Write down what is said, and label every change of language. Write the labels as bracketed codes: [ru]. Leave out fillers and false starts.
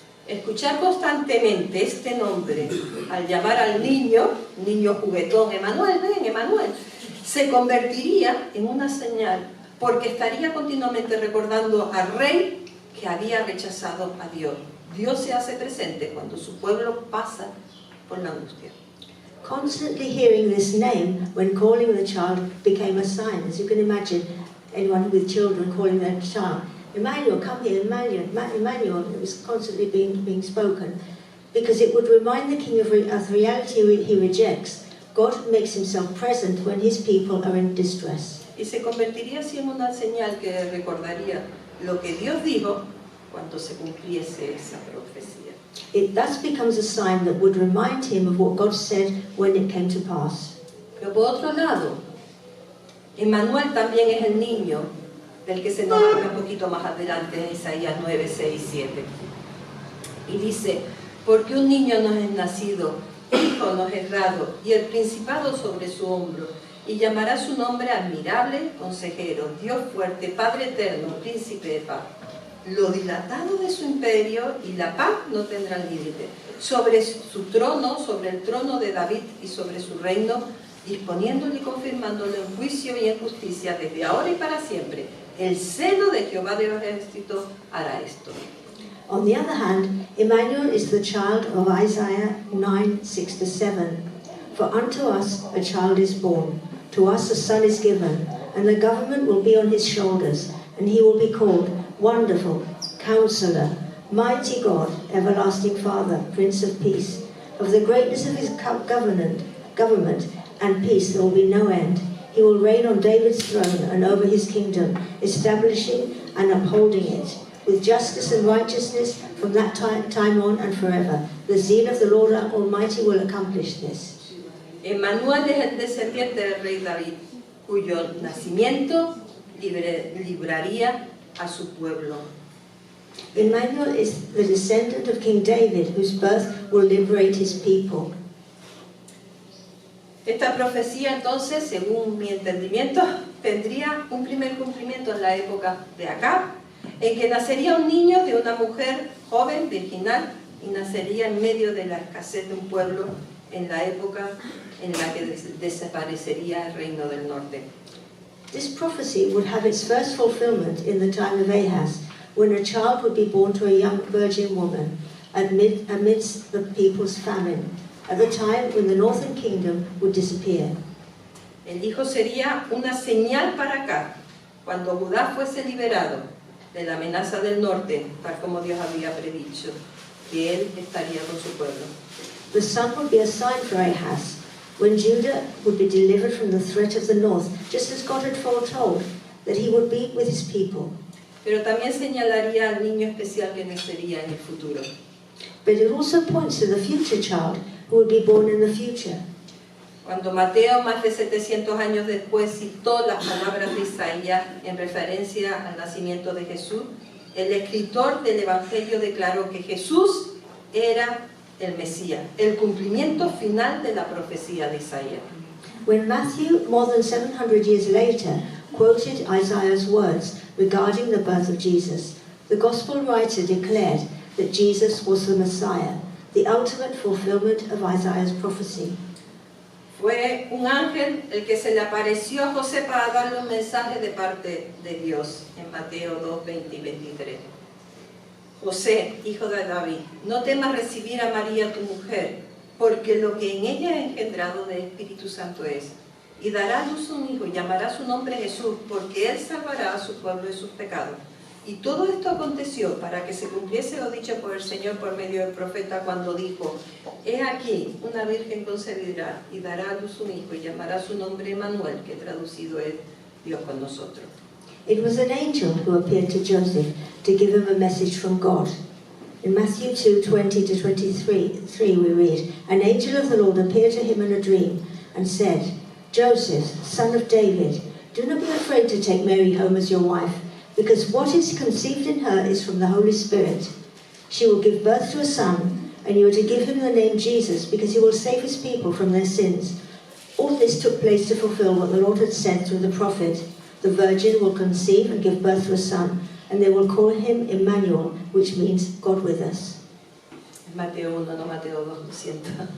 [es] Escuchar constantemente este nombre al llamar al niño juguetón, Emmanuel, ven, Emmanuel, se convertiría en una señal, porque estaría continuamente recordando al rey que había rechazado a Dios. Dios se hace presente cuando su pueblo pasa por la angustia. [en] Constantly hearing this name when calling the child became a sign. As you can imagine, anyone with children calling their child, Emmanuel, come here, Emmanuel. It was constantly being spoken, because it would remind the king of reality he rejects. God makes himself present when his people are in distress. [es] Y se convertiría así en una señal que recordaría lo que Dios dijo cuando se cumpliese esa profecía. [en] It thus becomes a sign that would remind him of what God said when it came to pass. [es] Pero por otro lado, Emmanuel también es el niño del que se nos habla un poquito más adelante en Isaías 9, 6 y 7. Y dice, porque un niño nos es nacido, hijo nos es dado, y el principado sobre su hombro, y llamará su nombre admirable, consejero, Dios fuerte, Padre eterno, príncipe de paz. Lo dilatado de su imperio y la paz no tendrán límite. Sobre su trono, sobre el trono de David y sobre su reino, disponiéndolo y confirmándolo en juicio y en justicia desde ahora y para siempre. El celo de Jehová de los ejércitos hará esto. [en] On the other hand, Emmanuel is the child of Isaiah 9, 6-7. For unto us a child is born, to us a son is given, and the government will be on his shoulders, and he will be called Wonderful, Counselor, Mighty God, Everlasting Father, Prince of Peace. Of the greatness of his government and peace there will be no end. He will reign on David's throne and over his kingdom, establishing and upholding it with justice and righteousness from that time on and forever. The zeal of the Lord Almighty will accomplish this. [es] Emmanuel es el descendiente del rey David, cuyo nacimiento libraría a su pueblo. [en] Emmanuel is the descendant of King David, whose birth will liberate his people. [es] Esta profecía entonces, según mi entendimiento, tendría un primer cumplimiento en la época de Acab, en que nacería un niño de una mujer joven, virginal, y nacería en medio de la escasez de un pueblo en la época en la que desaparecería el reino del norte. [en] This prophecy would have its first fulfillment in the time of Ahaz, when a child would be born to a young virgin woman amidst the people's famine, at the time when the northern kingdom would disappear. [es] El hijo sería una señal para acá, cuando Judá fuese liberado de la amenaza del norte, tal como Dios había predicho, que él estaría con su pueblo. [en] The son would be a sign for Ahaz, when Judah would be delivered from the threat of the north, just as God had foretold, that he would be with his people. [es] Pero también señalaría al niño especial que nacería en el futuro. [en] But it also points to the future child who would be born in the future. [es] Cuando Mateo, más de 700 años después, citó las palabras de Isaías en referencia al nacimiento de Jesús, el escritor del Evangelio declaró que Jesús era el Mesías, el cumplimiento final de la profecía de Isaías. [en] When Matthew, more than 700 years later, quoted Isaiah's words regarding the birth of Jesus, the Gospel writer declared that Jesus was the Messiah, the ultimate fulfillment of Isaiah's prophecy. [es] Fue un ángel el que se le apareció a José para darle un mensaje de parte de Dios, en Mateo 2, 20 y 23. José, hijo de David, no temas recibir a María tu mujer, porque lo que en ella ha engendrado del Espíritu Santo es, y dará a luz un hijo y llamará su nombre Jesús, porque él salvará a su pueblo de sus pecados. Y todo esto aconteció para que se cumpliese lo dicho por el Señor por medio del profeta cuando dijo, he aquí, una virgen concebirá y dará a luz un hijo y llamará su nombre Emmanuel, que traducido es Dios con nosotros. [en] It was an angel who appeared to Joseph to give him a message from God. In Matthew 2:20-23 we read, an angel of the Lord appeared to him in a dream and said, Joseph, son of David, do not be afraid to take Mary home as your wife, because what is conceived in her is from the Holy Spirit. She will give birth to a son, and you are to give him the name Jesus, because he will save his people from their sins. All this took place to fulfill what the Lord had said through the prophet. The virgin will conceive and give birth to a son, and they will call him Emmanuel, which means God with us. [es] Mateo 1, no Mateo 2, lo siento.